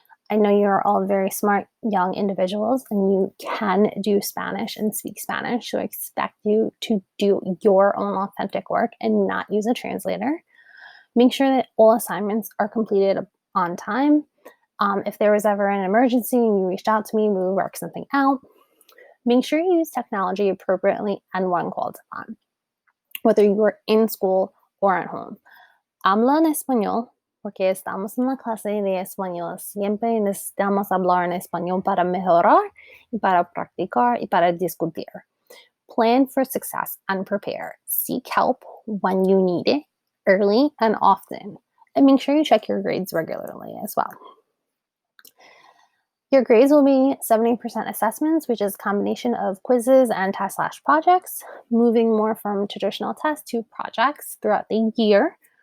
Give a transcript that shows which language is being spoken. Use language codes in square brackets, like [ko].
[en] I know you're all very smart young individuals and you can do Spanish and speak Spanish, so I expect you to do your own authentic work and not use a translator. Make sure that all assignments are completed on time. If there was ever an emergency and you reached out to me, we will work something out. Make sure you use technology appropriately and when called upon, whether you are in school or at home. [es] Habla en español, porque estamos en la clase de español. Siempre necesitamos hablar en español para mejorar y para practicar y para discutir. [en] Plan for success and prepare. Seek help when you need it, early and often. And make sure you check your grades regularly as well. Your grades will be 70% assessments, which is a combination of quizzes and test/projects, moving more from traditional tests to projects throughout the year.